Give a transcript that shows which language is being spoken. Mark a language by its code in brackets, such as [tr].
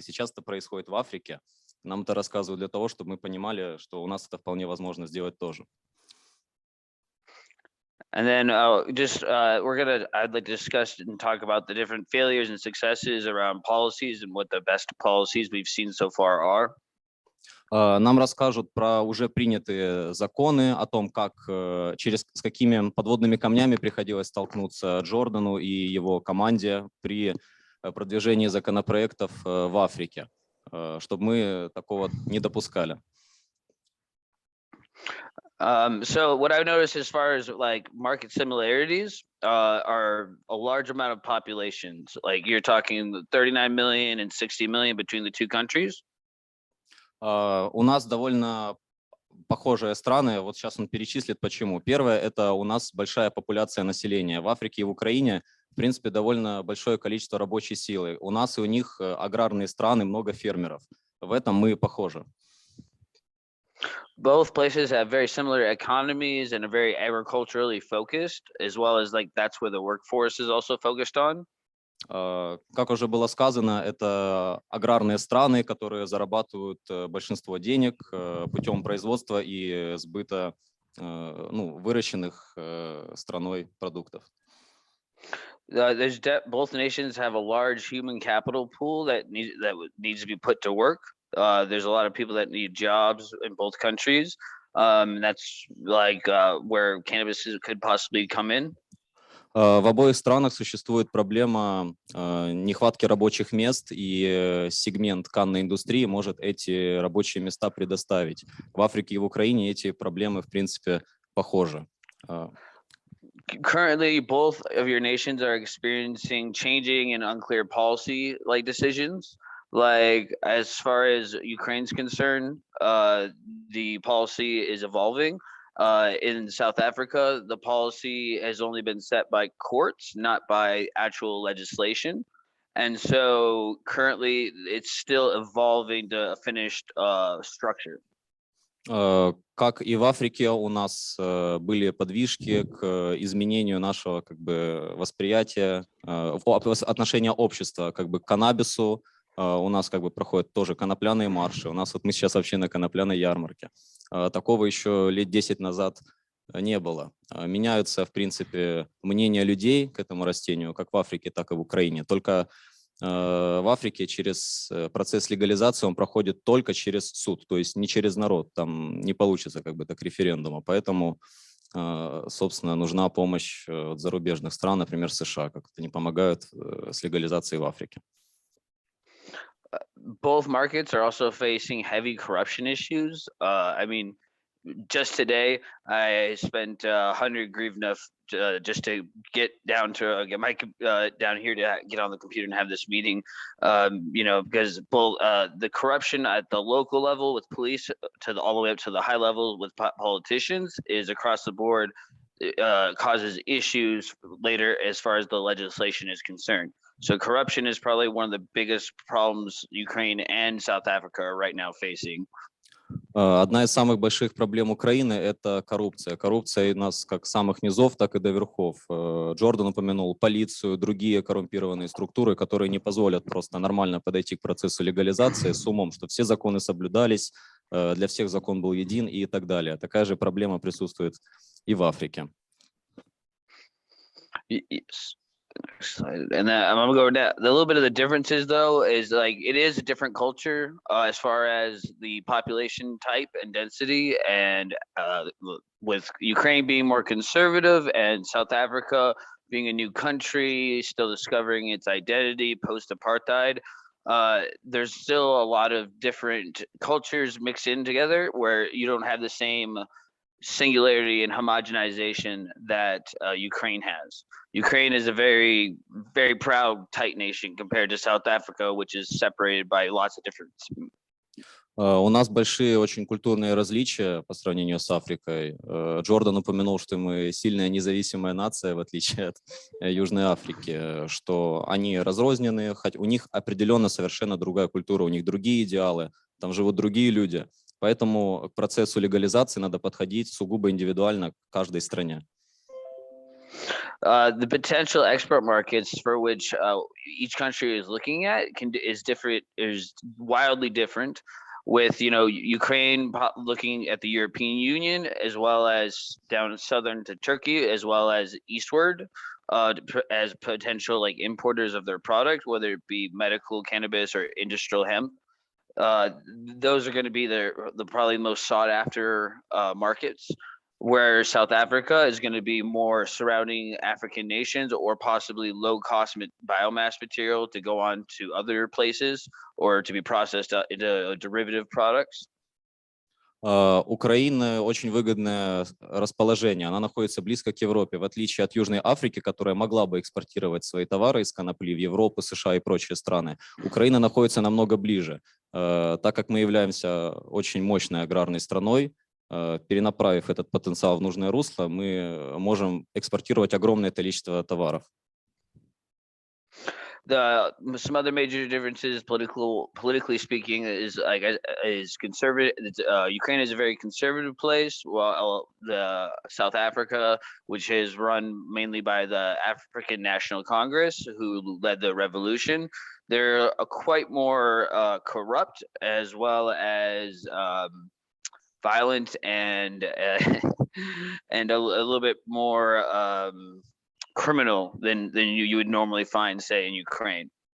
[ru] Сейчас это происходит в Африке. Нам это рассказывают для того, чтобы мы понимали, что у нас это вполне возможно сделать тоже. [en] And then I'd like to discuss and talk about the different failures and successes around policies and what the best policies we've seen so far are. [ru] Нам расскажут про уже принятые законы, о том, с какими подводными камнями приходилось столкнуться Джордану и его команде при продвижении законопроектов в Африке, чтобы мы такого не допускали. [en] So what I've noticed as far as like market similarities are a large amount of populations. Like you're talking 39 million and 60 million between the two countries. [ru] У нас довольно похожие страны. Вот сейчас он перечислит, почему. Первое — это у нас большая популяция населения. В Африке и в Украине, в принципе, довольно большое количество рабочей силы. У нас и у них аграрные страны, много фермеров. В этом мы похожи. [en] Both places have very similar economies and are very agriculturally focused, as well as like that's where the workforce is also focused on. [ru] Как уже было сказано, это аграрные страны, которые зарабатывают большинство денег путем производства и сбыта выращенных страной продуктов. [en] Both nations have a large human capital pool that needs to be put to work. There's a lot of people that need jobs in both countries. That's like where cannabis could possibly come in. [ru] В обоих странах существует проблема нехватки рабочих мест, и сегмент канной индустрии может эти рабочие места предоставить. В Африке и в Украине эти проблемы, в принципе, похожи. [en] Currently, both of your nations are experiencing changing and unclear policy like decisions. Like as far as Ukraine's concerned, the policy is evolving. In South Africa, the policy has only been set by courts, not by actual legislation. And so currently it's still evolving to a finished structure. [ru] Как и в Африке, у нас были подвижки к изменению нашего восприятия, отношения общества к каннабису. У нас проходят тоже конопляные марши. У нас мы сейчас вообще на Конопляной ярмарке. Такого еще лет 10 назад не было. Меняются, в принципе, мнения людей к этому растению, как в Африке, так и в Украине. Только в Африке через процесс легализации он проходит только через суд, то есть не через народ. Там не получится так референдума. Поэтому, собственно, нужна помощь от зарубежных стран, например, США, как они помогают с легализацией в Африке. [en] Both markets are also facing heavy corruption issues. I mean, just today, I spent 100 hryvnia just to get down to get my down here to get on the computer and have this meeting. You know, because both the corruption at the local level with police to the all the way up to the high level with politicians is across the board. Causes issues later as far as the legislation is concerned. So corruption is probably one of the biggest problems Ukraine and South Africa are right now facing. [ru] Одна из самых больших проблем Украины – это коррупция. Коррупция у нас как с самых низов, так и до верхов. Джордан упомянул полицию, другие коррумпированные структуры, которые не позволят просто нормально подойти к процессу легализации с умом, что все законы соблюдались, для всех закон был един и так далее. Такая же проблема присутствует и в Африке. [en] Yes. And then I'm gonna go with that. The little bit of the differences though is like it is a different culture as far as the population type and density, and with Ukraine being more conservative and South Africa being a new country, still discovering its identity post-apartheid, there's still a lot of different cultures mixed in together where you don't have the same singularity and homogenization that Ukraine has. Ukraine is a very, very proud, tight nation compared to South Africa, which is separated by lots of different. [ru] У нас большие очень культурные различия по сравнению с Африкой. Джордан упомянул, что мы сильная независимая нация, в отличие от Южной Африки, что они разрозненные, хоть у них определенно совершенно другая культура, у них другие идеалы, там живут другие люди. Поэтому к процессу легализации надо подходить сугубо индивидуально к каждой стране. [en] The potential export markets for which each country is looking at is wildly different. With Ukraine looking at the European Union as well as down southern to Turkey as well as eastward as potential like importers of their product, whether it be medical cannabis or industrial hemp. Those are going to be the probably most sought after markets, where South Africa is going to be more surrounding African nations or possibly low cost biomass material to go on to other places or to be processed into derivative products. [ru] Украина очень выгодное расположение. Она находится близко к Европе, в отличие от Южной Африки, которая могла бы экспортировать свои товары из конопли в Европу, США и прочие страны. Украина находится намного ближе. Так как мы являемся очень мощной аграрной страной, перенаправив этот потенциал в нужное русло, мы можем экспортировать огромное количество товаров. [en] Some other major differences, politically speaking, is conservative. Ukraine is a very conservative place, while the South Africa, which is run mainly by the African National Congress, who led the revolution, they're quite more corrupt as well as violent and and a little bit more criminal than you would normally find, say, in Ukraine.